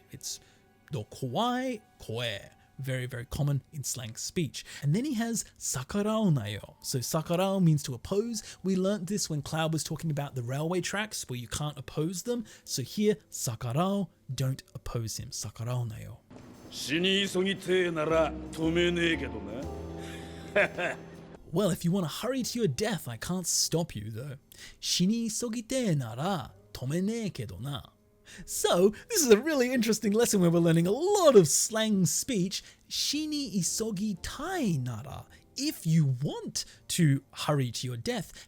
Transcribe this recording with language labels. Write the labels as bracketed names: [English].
[English] It's do kawaii, koe. Very, very common in slang speech. And then he has sakarao nayo. So sakarao means to oppose. We learnt this when Cloud was talking about the railway tracks where you can't oppose them. So here, sakarao, don't oppose him. [Japanese] Sakarao nayo. 死に急ぎてえなら止めねえけどな。 [English] Well, if you want to hurry to your death, I can't stop you though. [Japanese] 死に急ぎてえなら止めねえけどな. [English] So, this is a really interesting lesson where we're learning a lot of slang speech. Shini isogi tai nara. If you want to hurry to your death.